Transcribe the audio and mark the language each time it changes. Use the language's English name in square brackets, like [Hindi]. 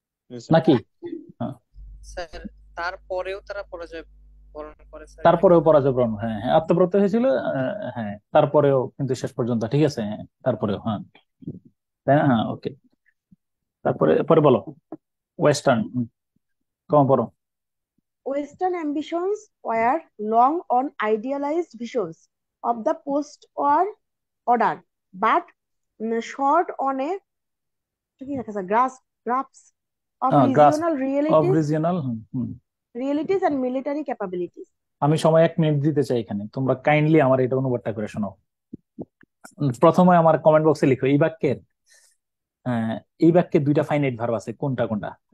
[English] Yes, sir. [Bangla] নাকি? হ্যাঁ, sir তারপরেও তারা পরাজয় বরণ করে স্যার, এটা তারপরেও কি? পরাজয় বরণ, হ্যাঁ হ্যাঁ, আত্মপ্রত্যয় হয়েছিল। হ্যাঁ, তারপরেও কিন্তু শেষ পর্যন্ত ঠিক আছে, হ্যাঁ তারপরেও, হ্যাঁ তাই না, হ্যাঁ ওকে। তারপরে পরে বলো, ওয়েস্টার্ন, কম পড়ো। [English] Western ambitions were long on idealized visions of the post-war order, but short on a grasp of grasp regional of regional. realities and military capabilities. [Bangla] আমি সময় 1 মিনিট দিতে চাই এখানে, তোমরা কাইন্ডলি আমার এটা অনুবাদটা করে শোনো। প্রথমে আমার কমেন্ট বক্সে লিখো এই বাক্যের, আহ, এই বাক্যে 2টা ফাইনাইট ভার্ব আছে, কোনটা কোনটা?